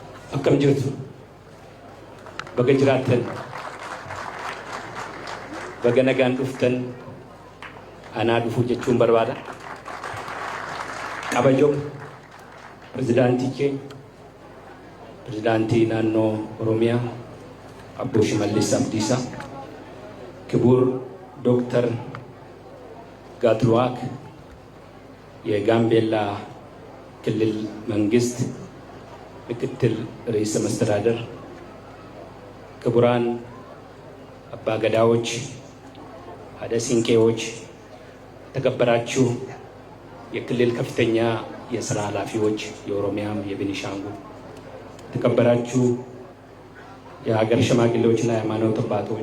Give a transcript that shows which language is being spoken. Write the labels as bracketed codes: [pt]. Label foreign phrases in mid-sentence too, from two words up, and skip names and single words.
[om] akkam jirtu baga jiraattan baga nagaan dhuftan anaa dhufuu jechuun barbaada. Kabajoo pirezidaantii keenya pirezidaantii naannoo Oromiyaa Abbo Shimallis Abdiisaa [am] ክቡር ዶክተር ጋትሉዋክ የጋምቤላ ክልል መንግስት ምክትል ርዕሰ መስተዳድር ክቡራን አባገዳዎች አደ ሲንቄዎች ተከበራችሁ የክልል ከፍተኛ የሥራ ኃላፊዎች የኦሮሚያም የቤኒሻንጉል ተከበራችሁ የሀገር ሽማግሌዎችና የሃይማኖት አባቶች